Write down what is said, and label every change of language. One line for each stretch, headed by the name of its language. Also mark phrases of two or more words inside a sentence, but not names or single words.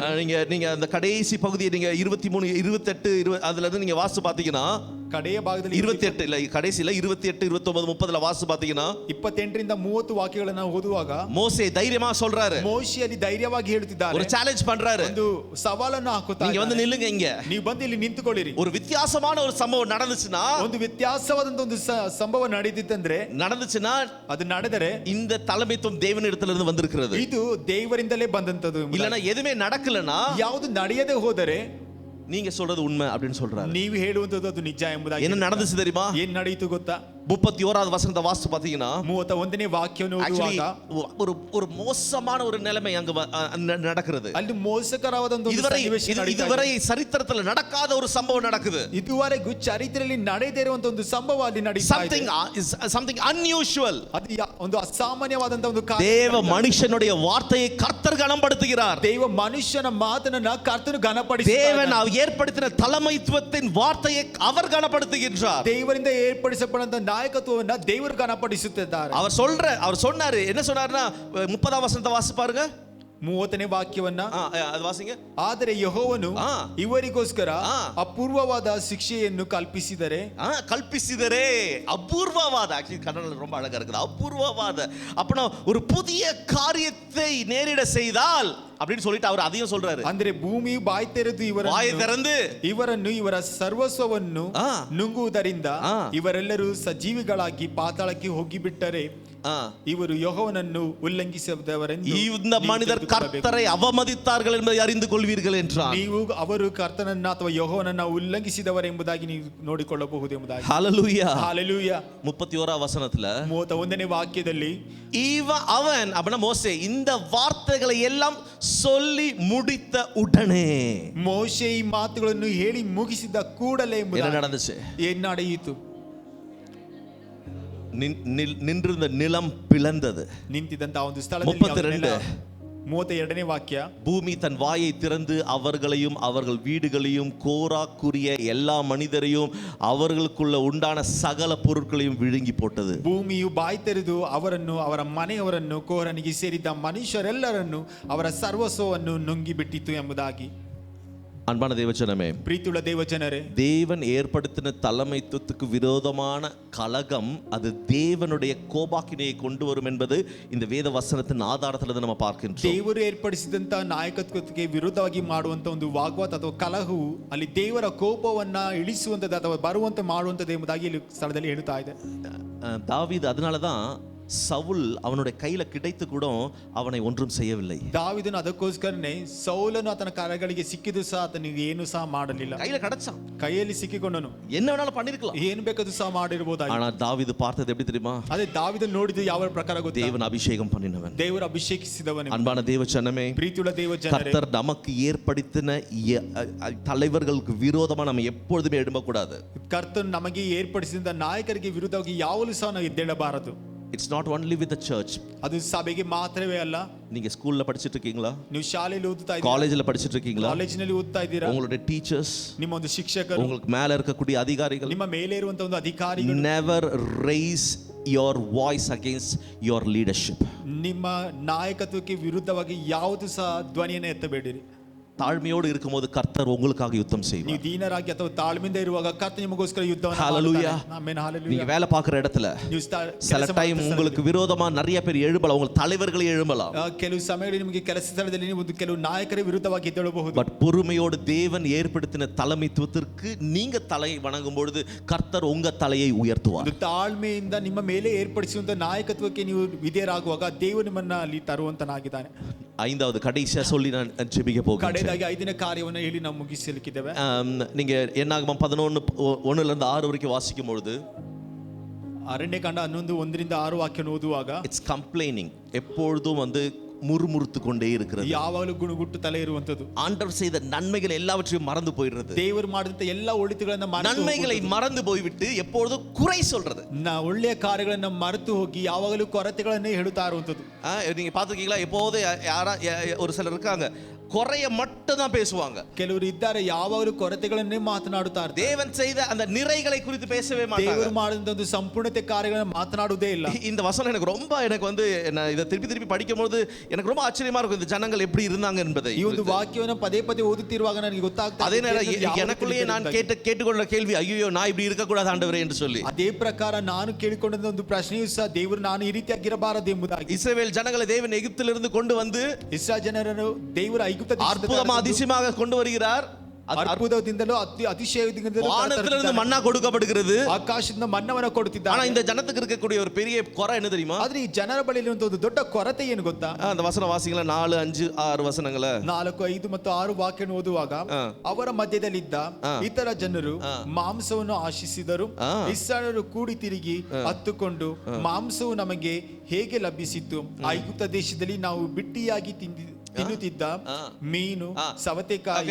Tamil: நீங்க அந்த கடைசி பகுதியை நீங்க 23 28 20 அதுல இருந்து நீங்க வாசிச்சு பாத்தீங்கன்னா
Kannada: ಕಡೆಯ ಭಾಗದಲ್ಲಿ
Tamil: 28 இல்ல கடைசில 28 29 30ல வாசிச்சு பாத்தீங்கன்னா
Kannada: 28 ರಿಂದ 30 ವಾಕ್ಯಗಳನ್ನು ಓದುವಾಗ
Tamil: மோசே தைரியமா சொல்றாரு.
Kannada: ಮೋಶೆ ಅಲ್ಲಿ ಧೈರ್ಯವಾಗಿ ಹೇಳುತ್ತಿದ್ದಾರೆ.
Tamil: ஒரு ಚಾಲೆಂಜ್ பண்றாரு.
Kannada: ಒಂದು ಸವಾಲನ್ನು ಹಾಕುತ್ತಾರೆ.
Tamil: நீங்க வந்து நில்லுங்க இங்க.
Kannada: ನೀವು ಬಂದು ಇಲ್ಲಿ ನಿಂತುಕೊಳ್ಳಿರಿ.
Tamil: ஒரு வித்தியாசமான ஒரு சம்பவம் நடந்துச்சுனா,
Kannada: ಒಂದು ವ್ಯತ್ಯಾಸವಾದಂತ ಒಂದು ಸಂಭವ ನಡೆದಿತ್ತಂದ್ರೆ,
Tamil: நடந்துச்சுனா
Kannada: ಅದು ನಡೆದರೆ
Tamil: இந்த தலைமைத்துவம் தேவனிடத்துல இருந்து வந்திருக்கிறது.
Kannada: ಇದು ದೇವರಿಂದಲೇ ಬಂದಂತದು.
Tamil: இல்லனா எதுமே நடக்கலனா,
Kannada: ಯಾವುದು ನಡೆಯದೆ ಹೋದರೆ
Tamil: நீங்க சொல்றது உண்மை அப்படினு சொல்றாரு.
Kannada: ನೀವು ಹೇಳುವಂತದ್ದು ಅದು ನಿಜ ಎಂಬುದಾಗಿ.
Tamil: என்ன நடந்துச்சு தெரியுமா?
Kannada: ಏನು ನಡೆಯಿತು ಗೊತ್ತಾ?
Tamil: 31வது வசனத்தை வாசிச்சு பாத்தீங்கன்னா
Kannada: 31ನೇ ವಾಕ್ಯವನ್ನು ಓದುವಾಗ
Tamil: ஒரு மோசமான ஒரு நிலைமை அங்க நடக்கிறது.
Kannada: ಅಲ್ಲಿ ಮೋಸಕರವಾದ ಒಂದು ಸನ್ನಿವೇಶ ನಡೆಯುತ್ತೆ.
Tamil: இதுவரை சரித்திரத்துல நடக்காத ஒரு சம்பவம் நடக்குது.
Kannada: ಇದುವರೆಗೂ ಚರಿತ್ರೆಯಲ್ಲಿ ನಡೆಯದೇ ಇರುವಂತ ಒಂದು ಸಂಭವ ಅಲ್ಲಿ ನಡೀತಾ ಇದೆ.
English: something unusual.
Kannada: ಅದು ಒಂದು ಅಸಾಮಾನ್ಯವಾದಂತ ಒಂದು ಕಾರ್ಯ.
Tamil: தேவ மனுஷனுடைய வார்த்தையை கர்த்தர் கனப்படுத்துகிறார்.
Kannada: ದೇವ ಮನುಷ್ಯನ ಮಾತನ್ನ ಕರ್ತನು ಘನಪಡಿಸುತ್ತಾನೆ.
Tamil: தேவன் ஏற்படுத்தின தலைமைத்துவத்தின் வார்த்தையை அவர் கனப்படுத்துகிறார்.
Kannada: ದೇವರಿಂದ ಏರ್ಪಡಿಸಲ್ಪಟ್ಟ ನಾಯಕತ್ವವನ್ನ ದೇವರು ಘನಪಡಿಸುತ್ತಿದ್ದಾರೆ.
Tamil: அவர் சொன்னாரு, என்ன சொன்னாருன்னா 30வது வசனத்தை வாசி பாருங்க.
Kannada: 30ನೇ ವಾಕ್ಯವನ್ನ
Tamil: ಅದು ವಾಸಿங்க.
Kannada: ಆದರೆ ಯೆಹೋವನು ಇವರಿಗೋಸ್ಕರ ಅಪೂರ್ವವಾದ ಶಿಕ್ಷೆಯನ್ನು ಕಲ್ಪಿಸಿದರೆ
Tamil: அபூர்வவாத, ஆக்சுவலி கன்னடத்துல ரொம்ப அழகா இருக்குது, அபூர்வவாத. அப்பனா ஒரு புதிய காரியத்தை நேரிட செய்தால் அப்படின்னு சொல்லிட்டு அவர் அதையும் சொல்றாரு.
Kannada: ಅಂದ್ರೆ ಭೂಮಿ ಬಾಯಿ ತೆರೆದು ಇವರನ್ನು ಇವರ ಸರ್ವಸ್ವವನ್ನು ನುಂಗುವುದರಿಂದ ಇವರೆಲ್ಲರೂ ಸಜೀವಿಗಳಾಗಿ ಪಾತಾಳಕ್ಕೆ ಹೋಗಿಬಿಟ್ಟರೆ ಇವರು ಯೆಹೋವನನ್ನು ಉಲ್ಲಂಘಿಸಿದವರೆಂದು
Tamil: இந்த மனிதர் கர்த்தரை அவமதித்தார்கள் என்பதை அறிந்து கொள்வீர்கள் என்றார்.
Kannada: ನೀವು ಅವರು ಕರ್ತನನ್ನ ಅಥವಾ ಯೆಹೋವನನ್ನ ಉಲ್ಲಂಘಿಸಿದವರೆಂಬುದಾಗಿ ನೀವು ನೋಡಿಕೊಳ್ಳಬಹುದು ಎಂಬುದಾಗಿ.
Tamil: ஹalleluya ஹalleluya. 31வது வசனத்துல
Kannada: 31ನೇ ವಾಕ್ಯದಲ್ಲಿ
Tamil: அவன் அப்படினா மோசே இந்த வார்த்தைகளை எல்லாம் சொல்லி முடித்த உடனே,
Kannada: ಮೋಶೆ ಈ ಮಾತುಗಳನ್ನು ಹೇಳಿ ಮುಗಿಸಿದ ಕೂಡಲೇ
Tamil: என்ன நடந்துச்சு?
Kannada: ಏನು ನಡೆಯಿತು?
Tamil: நின்றிருந்த நிலம் பிளந்தது.
Kannada: ನಿಂತಿದ್ದಂತ ಒಂದು ಸ್ಥಳದಲ್ಲಿ 32ನೇ ವಾಕ್ಯ,
Tamil: பூமி தன் வாயை திறந்து அவர்களையும் அவர்கள் வீடுகளையும் கோராக்குரிய எல்லா மனிதரையும் அவர்களுக்குள்ள உண்டான சகல பொருட்களையும் விழுங்கி போட்டது.
Kannada: ಭೂಮಿಯು ಬಾಯಿ ತೆರೆದು ಅವರನ್ನು ಅವರ ಮನೆಯವರನ್ನು ಕೋರನಿಗೆ ಸೇರಿದ್ದ ಮನುಷ್ಯರೆಲ್ಲರನ್ನು ಅವರ ಸರ್ವಸ್ವವನ್ನು ನುಂಗಿ ಬಿಟ್ಟಿತು ಎಂಬುದಾಗಿ.
Tamil: அன்பான தேவஜனமே,
Kannada: ಪ್ರೀತಿಯುಳ್ಳ ದೇವಜನರೇ,
Tamil: தேவன் ஏற்படுத்தின தலைமைத்துவத்துக்கு விரோதமான கலகம் அது தேவனுடைய கோபாக்கினையை கொண்டு வரும் என்பது இந்த வேத வசனத்தின் ஆதாரத்தில் நம்ம பார்க்கின்றோம்.
Kannada: ದೇವರು ಏರ್ಪಡಿಸಿದಂತ ನಾಯಕತ್ವಕ್ಕೆ ವಿರುದ್ಧವಾಗಿ ಮಾಡುವಂತ ಒಂದು ವಾಗ್ವಾದ ಅಥವಾ ಕಲಹವು ಅಲ್ಲಿ ದೇವರ ಕೋಪವನ್ನ ಇಳಿಸುವಂತದ್ದು ಅಥವಾ ಬರುವಂತೆ ಮಾಡುವಂತದ್ದು ಎಂಬುದಾಗಿ ಇಲ್ಲಿ ಸ್ಥಳದಲ್ಲಿ ಹೇಳುತ್ತಾ ಇದೆ.
Tamil: தாவீது அதனாலதான் சவுல் அவனுடைய கையில கிடைத்து கூட அவனை ஒன்றும் செய்யவில்லை.
Kannada: ದಾವೀದನು ಅದಕ್ಕೋಸ್ಕರನೇ ಸೌಲನು ಆತನ ಕರಗಳಿಗೆ ಸಿಕ್ಕಿದ್ದು ಸಹ ಆತನಿಗೆ ಏನು ಸಹ ಮಾಡಲಿಲ್ಲ.
Tamil: கையில கிடைச்சான்,
Kannada: ಕೈಯಲ್ಲಿ ಸಿಕ್ಕಿಕೊಂಡನು,
Tamil: என்ன வேணாலும் பண்ணிருக்கலாம்,
Kannada: ಏನು ಬೇಕಾದ್ರೂ ಸಹ ಮಾಡಿರಬಹುದು.
Tamil: ஆனா தாவீது பார்த்தது எப்படி தெரியுமா?
Kannada: ಅದೇ ದಾವೀದನು ನೋಡಿದ್ದು ಯಾವ ಪ್ರಕಾರ ಗೊತ್ತಾ?
Tamil: தேவன் அபிஷேகம் பண்ணினவன்,
Kannada: ದೇವರು ಅಭಿಷೇಕಿಸಿದವನು.
Tamil: அன்பான தேவஜனமே,
Kannada: ಪ್ರೀತಿಯುಳ್ಳ ದೇವಜನರೇ,
Tamil: கர்த்தர் நமக்கு ஏற்படுத்தின தலைவர்களுக்கு விரோதமா நம்ம எப்பொழுதுமே எழும்பக்கூடாது.
Kannada: ಕರ್ತನು ನಮಗೆ ಏರ್ಪಡಿಸಿದ ನಾಯಕರಿಗೆ ವಿರುದ್ಧವಾಗಿ ಯಾವಾಗಲೂ ಸಹ ನಾವು ಎದ್ದೇಳಬಾರದು.
English: It's not only with the church.
Kannada: ಅದು ಸಭೆಗೆ ಮಾತ್ರವೇ ಅಲ್ಲ.
Tamil: நீங்க ஸ்கூல்ல படிச்சிட்டு இருக்கீங்களா?
Kannada: ನೀವು ಶಾಲೆಯಲ್ಲಿ ಓದುತ್ತಾ ಇದ್ದೀರಾ?
Tamil: ಕಾಲೇಜಿல படிச்சிட்டு இருக்கீங்களா?
Kannada: ಕಾಲೇಜಿನಲ್ಲಿ ಓದುತ್ತಾ ಇದ್ದೀರಾ?
Tamil: உங்களுடைய டீச்சர்ஸ்,
Kannada: ನಿಮ್ಮ ಒಂದು ಶಿಕ್ಷಕರು,
Tamil: உங்களுக்கு மேல இருக்கக்கூடிய அதிகாரிகள்,
Kannada: ನಿಮ್ಮ ಮೇಲೆ ಇರುವಂತ ಒಂದು ಅಧಿಕಾರಿಗಳು,
English: never raise your voice against your leadership.
Kannada: ನಿಮ್ಮ ನಾಯಕತ್ವಕ್ಕೆ ವಿರುದ್ಧವಾಗಿ ಯಾವುದು ಸಹ ಧ್ವನಿಯನ್ನು ಎತ್ತಬೇಡಿರಿ.
Tamil: தாழ்மையோடு இருக்கும்போது கர்த்தர் உங்களுக்காக யுத்தம் செய்வார்.
Kannada: ನೀವು ದೀನರಾಗಿ ಅಥವಾ ತಾಳ್ಮೆಯಿಂದ ಇರುವಾಗ ಕರ್ತನು ನಿಮಗೋಸ್ಕರ ಯುದ್ಧವನ್ನು
Tamil: ஹalleluya.
Kannada: ಆಮೆನ್. ஹalleluya.
Tamil: நீங்க வேலை பார்க்குற இடத்துல சில டைம் உங்களுக்கு விரோதமா நிறைய பேர் எழும்பலாம், உங்க தலைவர்களே எழும்பலாம்.
Kannada: ಕೆಲವು ಸಮಯದಲ್ಲಿ ನಿಮಗೆ ಕೆಲಸ ಸ್ಥಳದಲ್ಲಿ ನೀವು ಕೆಲವು ನಾಯಕರ ವಿರುದ್ಧವಾಗಿ ಎದ್ದೇಳಬಹುದು.
Tamil: பட் பொறுமையோடு தேவன் ஏற்படுத்தின தலைமைத்துவத்திற்கு நீங்க தலை வணங்கும் பொழுது கர்த்தர் உங்க தலையை உயர்த்துவார்.
Kannada: ತಾಳ್ಮೆಯಿಂದ ನಿಮ್ಮ ಮೇಲೆ ಏರ್ಪಡಿಸುವಂತ ನಾಯಕತ್ವಕ್ಕೆ ನೀವು ವಿಧೇಯರಾಗುವಾಗ ದೇವರು ನಿಮ್ಮನ್ನ ಅಲ್ಲಿ ತರುವಂತನಾಗಿದ್ದಾನೆ.
Tamil: ஐந்தாவது கடைசியா சொல்லி நான் ஜெபிக்க போகிறேன்.
Kannada: ಕಡೆಯದಾಗಿ 5ನೇ ಕಾರ್ಯವನ್ನು ಹೇಳಿ ನಾವು ಮುಗಿಸಲಿಕ್ಕಿದ್ದೇವೆ.
Tamil: நீங்க என்னாகமம் 11:1 ல இருந்து 6 வரைக்கும் வாசிக்கும் பொழுது,
Kannada: ಅರಣ್ಯಕಾಂಡ 11:1 ರಿಂದ 6 ವಾಕ್ಯವನ್ನು ಓದುವಾಗ,
English: It's complaining,
Tamil: எப்பொழுதும் வந்து முறுமுறுத்து கொண்டே இருக்கிறது.
Kannada: ಯಾವಾಗಲೂ ಗುಣಗುಟ್ಟುತ್ತಲೇ ಇರುವಂತದ್ದು.
Tamil: ஆண்டவர் செய்த நன்மைகள் எல்லாவற்றையும் மறந்து போயிடுறது.
Kannada: ದೇವರು ಮಾಡಿದಂತ ಎಲ್ಲ ಒಳಿತುಗಳನ್ನ
Tamil: நன்மைகளை மறந்து போய்விட்டு எப்பொழுதும் குறை சொல்றது.
Kannada: ಒಳ್ಳೆಯ ಕಾರ್ಯಗಳನ್ನ ಮರೆತು ಹೋಗಿ ಯಾವಾಗಲೂ ಕೊರತೆಗಳನ್ನೇ ಹೇಳುತ್ತಾ ಇರುವಂತದ್ದು.
Tamil: நீங்க பாத்துக்கீங்களா? எப்போது யாரா ஒரு சிலர் இருக்காங்க, குறைய மட்டும் தான் பேசுவாங்க.
Kannada: ಕೆಲವರು ಇದ್ದಾರೆ ಯಾವಾಗಲೂ ಕೊರತೆಗಳನ್ನೇ ಮಾತನಾಡುತ್ತಾ ಇರ್ತಾರೆ.
Tamil: தேவன் செய்த அந்த நிறைகளை குறித்து பேசவே மாட்டாங்க.
Kannada: ದೇವರು ಮಾಡಿದಂತ ಒಂದು ಸಂಪೂರ್ಣತೆ ಕಾರ್ಯಗಳನ್ನು ಮಾತನಾಡುವುದೇ ಇಲ್ಲ.
Tamil: இந்த வசனம் எனக்கு வந்து நான் இத திருப்பி படிக்கும்போது எனக்கு ரொம்ப ஆச்சரியமா இருக்கும், இந்த ஜனங்கள் எப்படி இருந்தாங்க என்பதை.
Kannada: ಈ ಒಂದು ವಾಕ್ಯವನ್ನು ಪದೇ ಪದೇ ಓದುತ್ತಿರುವಾಗ ನನಗೆ ಗೊತ್ತಾಗ್ತಾ
Tamil: அதே நேரம் எனக்குள்ளேயே நான் கேட்டுக்கொண்ட கேள்வி, ஐயோ நான் இப்படி இருக்க கூடாது ஆண்டவரே என்று சொல்லி.
Kannada: ಅದೇ ಪ್ರಕಾರ ನಾನು ಕೇಳಿಕೊಂಡ ಒಂದು ಪ್ರಶ್ನೆಯೂ ಸಹ ದೇವರು ನಾನು ಈ ರೀತಿಯಾಗಿರಬಾರದು ಎಂಬುದಾಗಿ.
Tamil: இஸ்ரவேல் ஜனங்களை தேவன் எகிப்திலிருந்து கொண்டு வந்து
Kannada: ಇಸ್ರಾಯೇಲ್ ಜನರನ್ನು ದೇವರು
Tamil: அற்புதமா அதிசயமாக கொண்டு வருகிறார்.
Kannada: ಅದ್ಭುತದಿಂದಲೂ ಅತಿಶಯದಿಂದಲೂ
Tamil: வானத்திலிருந்து மன்னா கொடுக்கப்படுகிறது,
Kannada: ಆಕಾಶದಿಂದ ಮನ್ನವನ್ನ ಕೊಡುತ್ತಿದ್ದಾನೆ.
Tamil: ஆனா இந்த ஜனத்துக்கு இருக்கக்கூடிய ஒரு பெரிய குறை என்ன தெரியுமா?
Kannada: ಆದ್ರೆ ಈ ಜನರ ಬಳಿ ಒಂದು ದೊಡ್ಡ ಕೊರತೆ ಏನು ಗೊತ್ತಾ?
Tamil: அந்த வசன வாசிங்களா 4, 5, 6 ವಚನಗಳ
Kannada: 4, 5 ಮತ್ತು 6 ವಾಕ್ಯವನ್ನು ಓದುವಾಗ, ಅವರ ಮಧ್ಯದಲ್ಲಿದ್ದ ಇತರ ಜನರು ಮಾಂಸವನ್ನು ಆಶಿಸಿದರು. ಇಸ್ರಾಯೇಲರು ಕೂಡಿ ತಿರುಗಿ ಹತ್ತುಕೊಂಡು, ಮಾಂಸವು ನಮಗೆ ಹೇಗೆ ಲಭಿಸಿತು? ಐಗುಪ್ತ ದೇಶದಲ್ಲಿ ನಾವು ಬಿಟ್ಟಿಯಾಗಿ ತಿನ್ನುತ್ತಿದ್ದ ಮೀನು, ಸವತೆಕಾಯಿ,